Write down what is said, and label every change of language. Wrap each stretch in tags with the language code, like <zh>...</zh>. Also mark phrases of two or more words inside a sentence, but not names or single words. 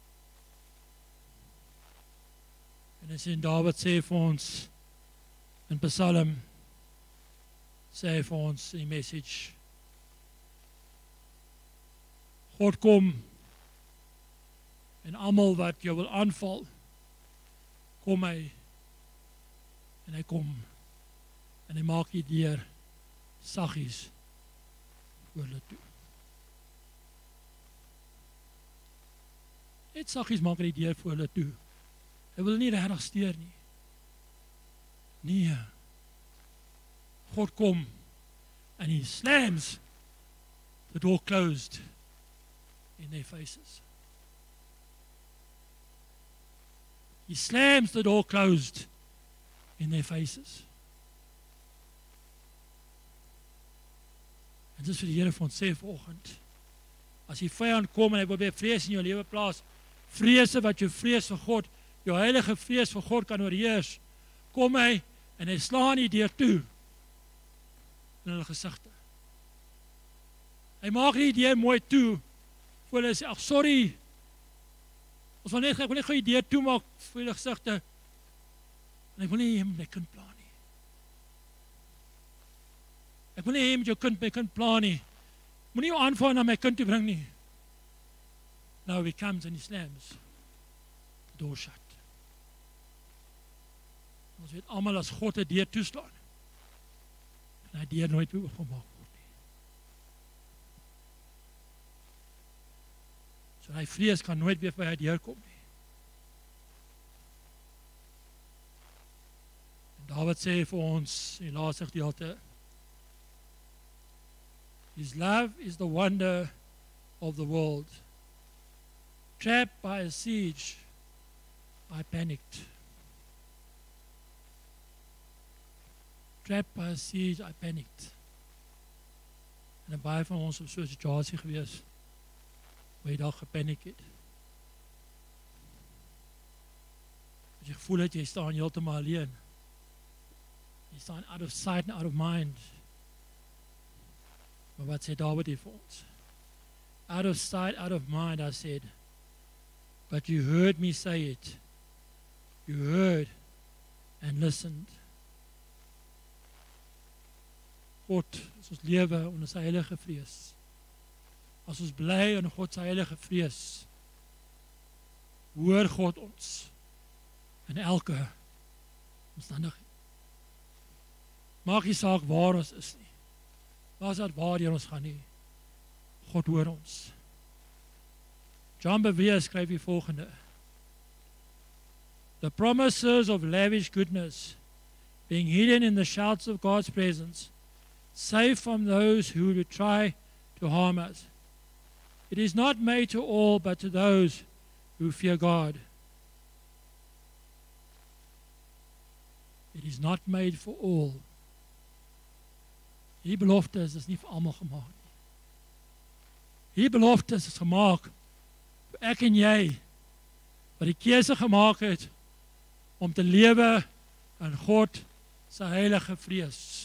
<af>En as Dawid sê vir ons in Psalm, sê vir ons in die Message, God kom en almal wat jou wil aanval, kom hy en hy kom en hy maak die deur saggies voor hulle toe. Net saggies maak hy die deur voor hulle toe. Hy wil nie regtig steur nie. Nee.</af> <en>God kom and he slams the door closed in their faces. He slams the door closed in their faces.</en> <af>En dis vir die Here vir ons sê vanoggend, as die vyand kom en hy wil weer vrees in jou lewe plaas, vrese wat jou vrees vir God, jou heilige vrees vir God kan oorheers, kom hy en hy slaan die deur toe in hulle gesigte. Hy maak nie die deur mooi toe, voor hulle sê, ag sorry, ek wil net gou die deur toe maak vir hulle gesigte, en ek wil nie my kind pla nie. Ek wil nie met jou kind, my kind pla nie. Moenie jou aanval na my kind toe bring nie.</af> <en>Now he comes and he slams the door shut.</en> <af>Ons weet almal as God 'n deur toeslaan, en hy deur nooit weer oopgemaak word nie. So hy vrees kan nooit weer by hy deur kom nie. En Dawid sê vir ons in die laaste gedeelte,</af> <en>His love is the wonder of the world. Trapped by a siege, I panicked. Trapped by a siege, I panicked.</en> <af>En baie van ons op so 'n situasie gewees, waar jy dalk gepaniek het. As jy gevoel het, jy staan heeltemal alleen. Jy staan</af> <en>out of sight and out of mind.</en> <af>Maar wat sê Dawid hier vir ons?</af> <en>Out of sight, out of mind, I said, but you heard me say it. You heard and listened.</en> <af>God, as ons lewe onder sy heilige vrees, as ons bly in God se heilige vrees, hoor God ons in elke omstandigheid. Maak nie saak waar ons is nie. Maak nie saak waar ons gaan nie. God hoor ons. John Bevere skryf die volgende:</af> <en>The promises of lavish goodness, being hidden in the shouts of God's presence, safe from those who would try to harm us. It is not made to all, but to those who fear God. It is not made for all.</en> <af>Die beloftes is nie vir almal gemaak nie. Die beloftes is gemaak vir ek en jy, wat die keuse gemaak het om te lewe in God se heilige vrees.</af>